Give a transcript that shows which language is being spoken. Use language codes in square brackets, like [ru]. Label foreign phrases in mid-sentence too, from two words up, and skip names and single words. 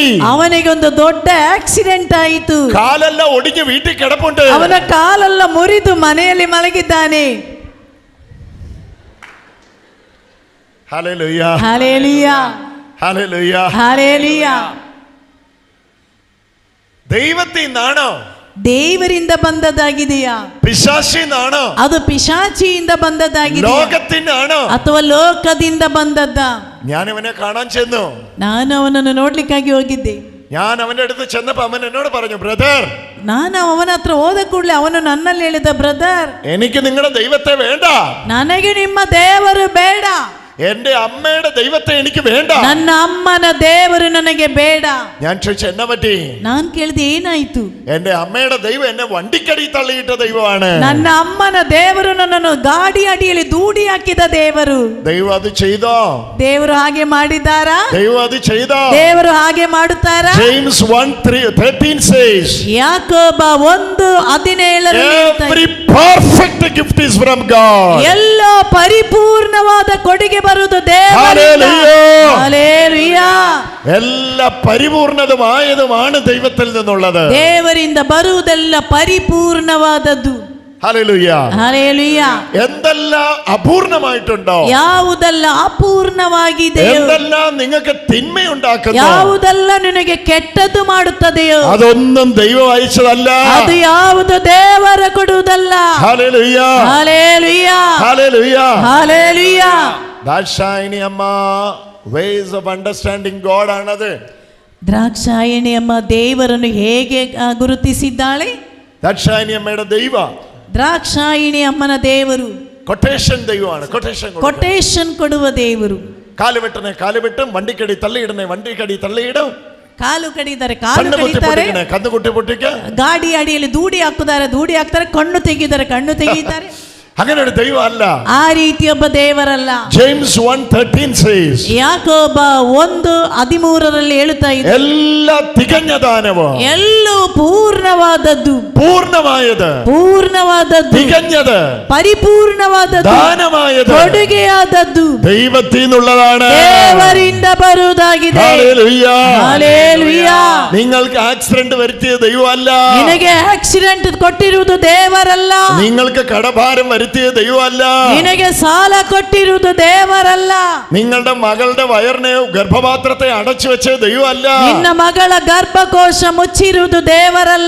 [kn] ಅವನಿಗೆ ಒಂದು ದೊಡ್ಡ ಆಕ್ಸಿಡೆಂಟ್ ಆಯಿತು, [ml] കാലെല്ലാം ഒടിഞ്ഞ് വീട്ടിൽ കിടപ്പുണ്ട്, [kn] ಅವನ ಕಾಲೆಲ್ಲ ಮುರಿದು ಮನೆಯಲ್ಲಿ ಮಲಗಿದ್ದಾನೆ. [ml] ഹല്ലേലൂയ ഹല്ലേലൂയ ഹല്ലേലൂയ ഹല്ലേലൂയ. ദൈവത്തിൽ നിന്നാണോ, [kn] ದೇವರಿಂದ ಬಂದದ್ದಾಗಿದೆಯಾ, [ml] പിശാചിന്നാണോ, [kn] ಅದು ಪಿಶಾಚಿಯಿಂದ ಬಂದದ್ದಾಗಿದೆಯಾ, [ml] ലോകത്തിനാണോ, [kn] ಅಥವಾ ಲೋಕದಿಂದ ಬಂದದ್ದ? [ml] ഞാൻ അവനെ കാണാൻ ചെന്നു. [kn] ನಾನು ಅವನನ್ನು ನೋಡ್ಲಿಕ್ಕಾಗಿ ಹೋಗಿದ್ದೆ. [ml] ഞാൻ അവന്റെ അടുത്ത് ചെന്നപ്പോ അവൻ എന്നോട് പറഞ്ഞു, ബ്രദർ, [kn] ನಾನು ಅವನ ಹತ್ರ ಹೋದ ಕೂಡಲೇ ಅವನು ನನ್ನಲ್ಲಿ ಹೇಳಿದ, ಬ್ರದರ್, [ml] എനിക്ക് നിങ്ങളുടെ ദൈവത്തെ വേണ്ട, [kn] ನನಗೆ ನಿಮ್ಮ ದೇವರು ಬೇಡ, [ml] എന്റെ അമ്മയുടെ ദൈവത്തെ എനിക്ക് വേണ്ട, [kn] ನನ್ನ ಅಮ್ಮನ ದೇವರು ನನಗೆ ಬೇಡ. [ml] ഞാൻ ചോദിച്ചു, എന്നാ പറ്റി? [kn] ನಾನು ಕೇಳಿದೆ, ಏನಾಯ್ತು? [ml] എന്റെ അമ്മയുടെ ദൈവം എന്നെ വണ്ടിക്കടി തള്ളിയിട്ട ദൈവമാണ്, [kn] ನನ್ನ ಅಮ್ಮನ ದೇವರು ನನ್ನನ್ನು ಗಾಡಿ ಅಡಿಯಲ್ಲಿ ದೂಡಿ ಹಾಕಿದ ದೇವರು. [ml] ദൈവം അത് ചെയ്തോ? [kn] ದೇವರು ಹಾಗೆ ಮಾಡಿದ್ದಾರಾ? [ml] ദൈവം അത് ചെയ്തോ? [kn] ದೇವರು ಹಾಗೆ ಮಾಡುತ್ತಾರಾ? [en] James 1:13 says, [kn] ಯಾಕೋಬ 1:17 [en] every perfect gift is from God. [kn] ಎಲ್ಲ ಪರಿಪೂರ್ಣವಾದ ಕೊಡುಗೆ ಬರುವುದು ದೇವರಿಂದ. ಹಲ್ಲೆಲೂಯಾ. [ml] എല്ലാ പരിപൂർണതുമായതുമാണ് ദൈവത്തിൽ നിന്നുള്ളത്. ದೇವರಿಂದ ಬರುವುದೆಲ್ಲ ಪರಿಪೂರ್ಣವಾದದ್ದು. ഹല്ലേലൂയ ഹല്ലേലൂയ. എന്തെല്ലാം അപൂർണമായിട്ടുണ്ടോ, [kn] ಯಾವುದೆಲ್ಲ ಅಪೂರ್ಣವಾಗಿದೆಯೋ, [ml] എന്തെല്ലാം നിങ്ങൾക്ക് തിന്മയുണ്ടാക്കുന്നു, [kn] ಯಾವುದೆಲ್ಲ ನಿನಗೆ ಕೆಟ್ಟದ್ದು ಮಾಡುತ್ತದೆಯೋ, [ml] അതൊന്നും ദൈവം അയച്ചതല്ല, [kn] ಅದು ಯಾವುದು ದೇವರ ಕೊಡುವುದಲ್ಲ. [ml] ഹല്ലേലൂയ [kn] ಹಲ್ಲೆಲೂಯ [ml] ഹല്ലേലൂയ. [kn] ಹಲ್ಲೆಲೂಯ. [ml] ദാക്ഷായണി അമ്മ [en] ways of understanding God [ml] ആണത്. [kn] ದ್ರಾಕ್ಷಾಯಣಿ ಅಮ್ಮ ದೇವರನ್ನು ಹೇಗೆ ಗುರುತಿಸಿದ್ದಾಳೆ? [ml] ദാക്ഷായണി അമ്മയുടെ ദൈവ, [kn] ದ್ರಾಕ್ಷಾಯಿಣಿ ಅಮ್ಮನ ದೇವರು [ml] കൊട്ടേഷൻ ദൈവമാണ്. [kn] ಕೊಟೇಶನ್ ಕೊಡುವ ದೇವರು. [ml] കാല് വെട്ടണേ കാല് വെട്ടും, വണ്ടിക്കടി തള്ളിയിടണേ വണ്ടിക്കടി തള്ളിയിടും, [kn] ಕಾಲು ಕಡಿತಾರೆ ಕಾಲು ಕಡಿತಾರೆ, [ml] കന്ന് കുട്ടി പൊട്ടിക്ക, [kn] ಗಾಡಿ ಅಡಿಯಲ್ಲಿ ದೂಡಿ ಹಾಕುತ್ತಾರೆ ಧೂಡಿ ಹಾಕ್ತಾರೆ, ಕಣ್ಣು ತೆಗಿತಾರೆ ಕಣ್ಣು ತೆಗೀತಾರೆ. [ml] അങ്ങനെ ഒരു ദൈവം അല്ല, [kn] ಆ ರೀತಿ ಒಬ್ಬ ದೇವರಲ್ಲ. [en] James 1:13 says, [kn] ಯಾಕೋಬ 1:13 ಹೇಳುತ್ತಾ ಇದೆ, [ml] എല്ലാ തികഞ്ഞ ദാനവും, [kn] ಎಲ್ಲವೂ ಪೂರ್ಣವಾದದ್ದು, [ml] പൂർണ്ണമായത്, [kn] ಪೂರ್ಣವಾದದ್ದು, [ml] തികഞ്ഞത്, [kn] ಪರಿಪೂರ್ಣವಾದದ್ದು, [ml] ദാനമായത്, [kn] ಕೊಡುಗೆಯಾದದ್ದು [ml] ദൈവത്തിൽ നിന്നുള്ളതാണ്, [kn] ದೇವರಿಂದ ಬರುವುದಾಗಿದೆ. [ml] ഹല്ലേലൂയ [kn] ಹಲ್ಲೆಲೂಯ. [ml] നിങ്ങൾക്ക് ആക്സിഡന്റ് വരുത്തിയ ദൈവമല്ല, [kn] ನಿನಗೆ ಆಕ್ಸಿಡೆಂಟ್ ಕೊಟ್ಟಿರುವುದು ದೇವರಲ್ಲ, [ml] നിങ്ങൾക്ക് കടഭാരം വരുത്തിയ ദൈവമല്ല, [kn] ನಿನಗೆ ಸಾಲ ಕೊಟ್ಟಿರುವುದು ದೇವರಲ್ಲ, [ml] നിങ്ങളുടെ മകളുടെ വയറിനെ ഗർഭപാത്രത്തെ അടച്ചു വെച്ച ദൈവമല്ല, [kn] ನಿನ್ನ ಮಗಳ ಗರ್ಭಕೋಶ ಮುಚ್ಚಿರುವುದು ದೇವರಲ್ಲ,